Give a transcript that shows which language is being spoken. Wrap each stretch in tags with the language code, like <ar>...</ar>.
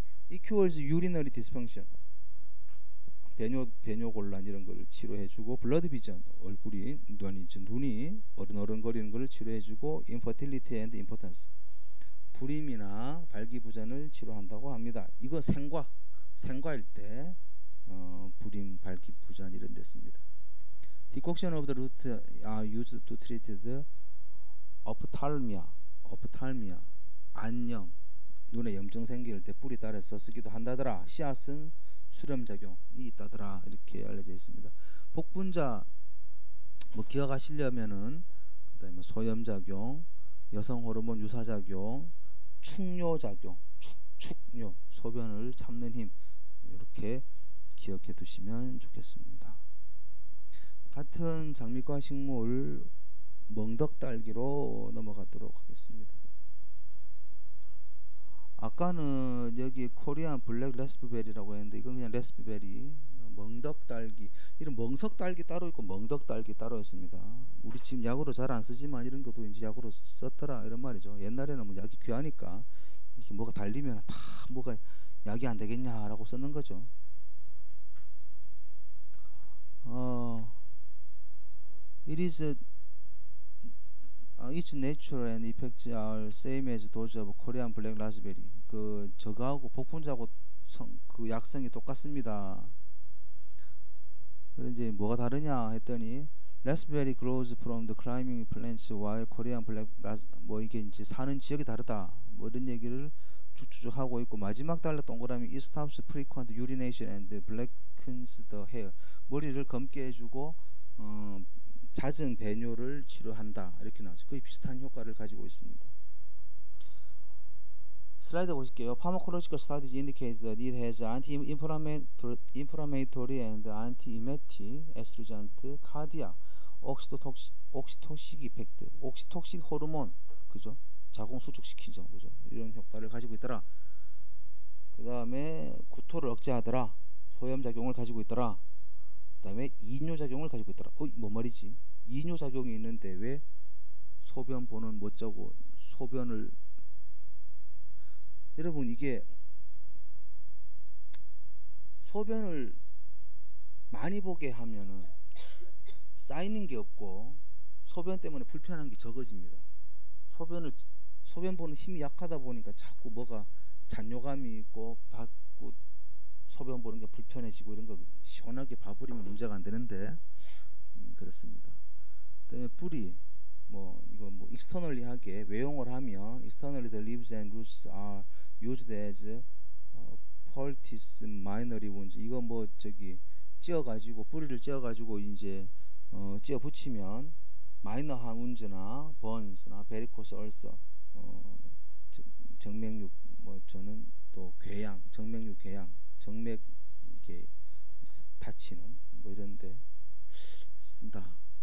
<en>It cures urinary dysfunction,</en> <ko>배뇨 곤란 이런 걸 치료해주고, 블러드 비전, 눈이 어른거리는 걸 치료해주고,</ko> <en>infertility and impotence,</en> <ko>불임이나 발기부전을 치료한다고 합니다. 이거 생과일 때 불임, 발기부전 이런 데 씁니다.</ko> <en>Decoction of the root are used to treat the ophthalmia,</en> <ko>안염, 눈에 염증 생길 때 뿌리 따라서 쓰기도 한다더라. 씨앗은 수렴작용이 있다더라. 이렇게 알려져 있습니다. 복분자 뭐 기억하시려면은 그다음에 소염작용, 여성 호르몬 유사작용, 충뇨작용 축요, 소변을 참는 힘, 이렇게 기억해 두시면 좋겠습니다. 같은 장미과 식물 멍덕딸기로 넘어가도록 하겠습니다. 아까는 여기 코리안 블랙 레스프베리라고 했는데 이건 그냥 레스프베리. 멍덕딸기, 이런 멍석딸기 따로 있고 멍덕딸기 따로 있습니다. 우리 지금 약으로 잘 안 쓰지만 이런 것도 이제 약으로 썼더라 이런 말이죠. 옛날에는 뭐 약이 귀하니까 이렇게 뭐가 달리면 다 뭐가 약이 안 되겠냐라고 썼는 거죠.</ko> <en>It is its nature and effects are same as those of Korean black raspberry.</en> <ko>그 저거하고 복분자하고 그 약성이 똑같습니다. 그래 이제 뭐가 다르냐 했더니</ko> <en>raspberry grows from the climbing plants while Korean black</en> <ko>뭐 이게 이제 사는 지역이 다르다. 뭐 이런 얘기를 쭉쭉쭉 하고 있고 마지막 달러 동그라미</ko> <en>it stops frequent urination and blackens the hair.</en> <ko>머리를 검게 해주고 잦은 배뇨를 치료한다 이렇게 나오죠. 거의 비슷한 효과를 가지고 있습니다. 슬라이드 보실게요.</ko> <en>Pharmacological studies indicate that it has anti-inflammatory and anti-emetic, astringent, cardiac, oxytocin effect,</en> <ko>옥시톡신 호르몬, 그죠? 자궁 수축시키죠, 그죠? 이런 효과를 가지고 있더라. 그 다음에 구토를 억제하더라. 소염 작용을 가지고 있더라. 그 다음에 이뇨 작용을 가지고 있더라. 뭐 말이지? 이뇨 작용이 있는데 왜 소변 보는 못 자고 소변을 여러분 이게 소변을 많이 보게 하면은 쌓이는 게 없고 소변 때문에 불편한 게 적어집니다. 소변 보는 힘이 약하다 보니까 자꾸 뭐가 잔뇨감이 있고 자꾸 소변 보는 게 불편해지고 이런 거 시원하게 봐버리면 문제가 안 되는데 그렇습니다. 그다음에 뿌리 뭐 이거 뭐 externally 하게 외용을 하면</ko> <en>externally the leaves and roots are used as poultice minery wounds.</en> <ko>이거 뭐 저기 찧어가지고 뿌리를 찧어가지고 이제 찧어 붙이면 마이너한 운즈나 번스나 베리코스 얼서 정맥류 뭐 저는 또 궤양 정맥류 궤양 정맥 이게 다치는 뭐 이런데 쓴다.</ko>